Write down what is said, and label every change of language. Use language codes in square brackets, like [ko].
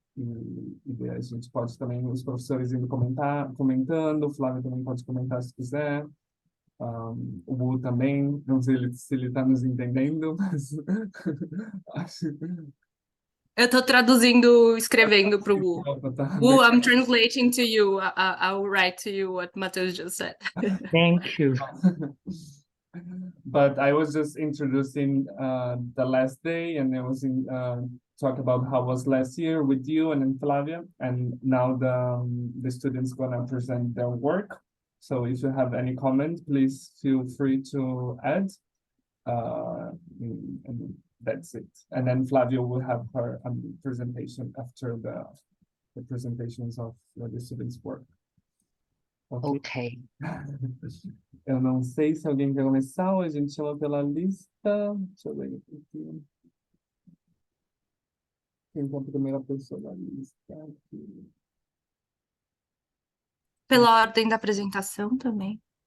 [pt] E daí a gente pode também, os professores indo comentando, o Flávio também pode comentar se quiser, o Bu também, não sei se ele está nos entendendo, mas acho Eu tô traduzindo, escrevendo pro que Wu. tá bem. [en] Wu, I'm translating to you. I'll write to you what Matheus just said. Thank you. But I was just introducing the last day, and I was talk about how was last year with you and then Flavia, and now the students gonna present their work. So if you have any comment, please feel free to add. And that's it. And then Flavia will have her presentation after the presentations of the students' work. Ok? Ok. [pt] Eu não sei se alguém quer começar ou a gente chama pela lista. Deixa eu ver aqui. Quem é a primeira pessoa da lista aqui? Pela ordem da apresentação também.